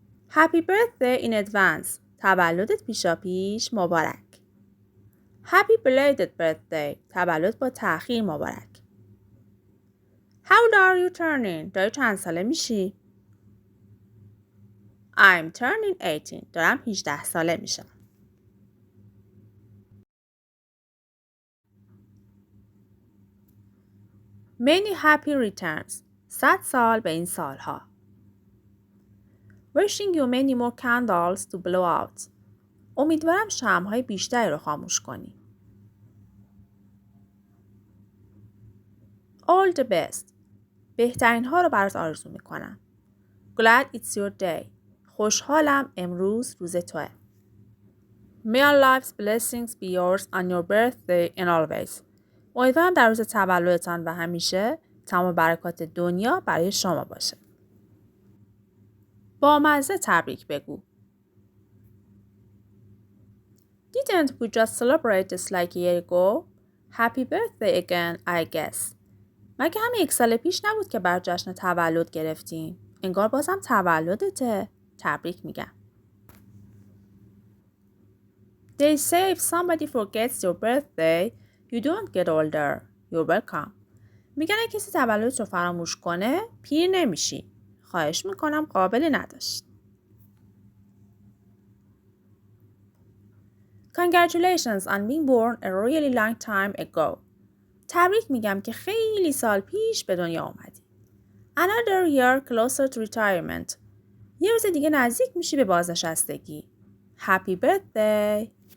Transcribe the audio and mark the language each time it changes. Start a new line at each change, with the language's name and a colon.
English: Happy birthday in advance.
Persian: تولدت پیشاپیش مبارک.
English: Happy belated birthday.
Persian: تولد با تأخیر مبارک.
English: How old are you turning?
Persian: داری چند ساله میشی؟
English: I'm turning 18.
Persian: دارم 18 ساله میشم.
English: Many happy returns.
Persian: 100 سال به این سالها.
English: Wishing you many more candles to blow out.
Persian: امیدوارم شمع‌های بیشتری رو خاموش کنی.
English: All the best.
Persian: بهترین ها رو برات آرزو میکنم.
English: Glad it's your day.
Persian: خوشحالم امروز روز توه.
English: May life's blessings be yours on your birthday and always.
Persian: امیدوارم در روز تولدتان و همیشه تمام برکات دنیا برای شما باشه. با مزه تبریک بگو.
English: Didn't we just celebrate this like a year ago? Happy birthday again, I guess.
Persian: مگه همین یک سال پیش نبود که بر جشن تولد گرفتیم؟ انگار بازم تولدته. تبریک میگم.
English: They say if somebody forgets your birthday, you don't get older. You're welcome.
Persian: میگن اگه کسی تولدت رو فراموش کنه، پیر نمیشی. خواهش میکنم قابلی نداشت.
English: Congratulations on being born a really long time ago.
Persian: تبریک میگم که خیلی سال پیش به دنیا اومدی.
English: Another year closer to retirement.
Persian: یه روز دیگه نزدیک میشی به بازنشستگی.
English: Happy birthday!